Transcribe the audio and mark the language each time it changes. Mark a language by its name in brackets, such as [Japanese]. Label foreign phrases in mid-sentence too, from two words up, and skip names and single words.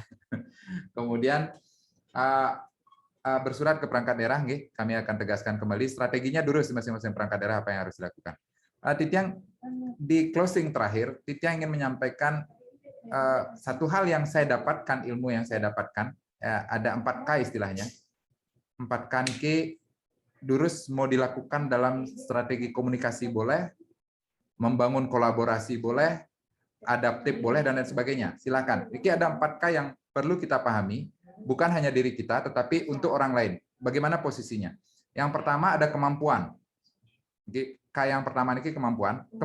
[Indonesian] Kemudian bersurat ke perangkat daerah, kami akan tegaskan kembali strateginya dulu masing-masing perangkat daerah apa yang harus dilakukan. Tiang di closing terakhir, Tiang ingin menyampaikan satu hal yang saya dapatkan, ilmu yang saya dapatkan, ada 4K istilahnya. 4K [Balinese] niki durus [Indonesian] mau dilakukan dalam strategi komunikasi boleh, membangun kolaborasi boleh, adaptif boleh, dan lain sebagainya. Silakan. Ini ada 4K yang perlu kita pahami, bukan hanya diri kita, tetapi untuk orang lain. Bagaimana posisinya? Yang pertama ada kemampuan. K yang pertama ini kemampuan.